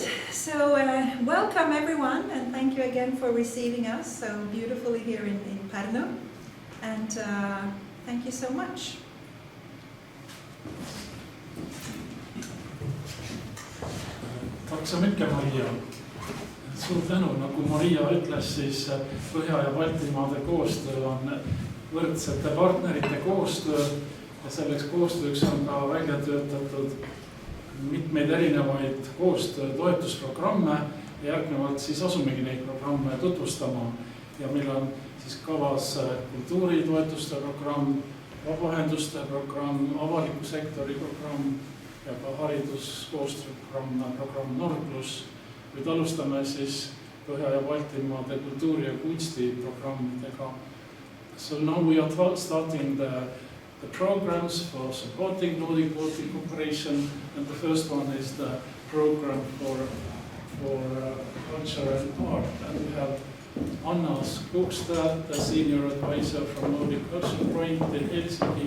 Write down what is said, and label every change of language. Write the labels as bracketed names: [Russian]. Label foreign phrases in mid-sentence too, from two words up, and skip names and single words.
[English] So welcome everyone, and thank you again for receiving us so beautifully here in Pärnu. And thank you so much. [Swedish] Tack så mycket, Maria. [Estonian] Suur tänu, nagu Maria ütles, siis Põhja- ja Baltimaade koostöö on võrdsete partnerite koostöö ja selleks koostööks on ka välja töötatud mitmeid erinevaid koostöö toetusprogramme ja järgnevalt siis asumegi neid programme tutvustama. Ja meil on siis kavas kultuuritoetuste programm, vabaühenduste programm, avaliku sektori programm ja ka hariduskoostööprogramm Nord+. Nüüd alustame siis Põhja- ja Baltimaade kultuuri- ja kunstiprogrammidega. [English] So now we are starting the programs for supporting Nordic-Baltic cooperation, and the first one is the program for culture and art. And we have Anna Skogstad, the senior advisor from Nordic Cultural Point in Helsinki.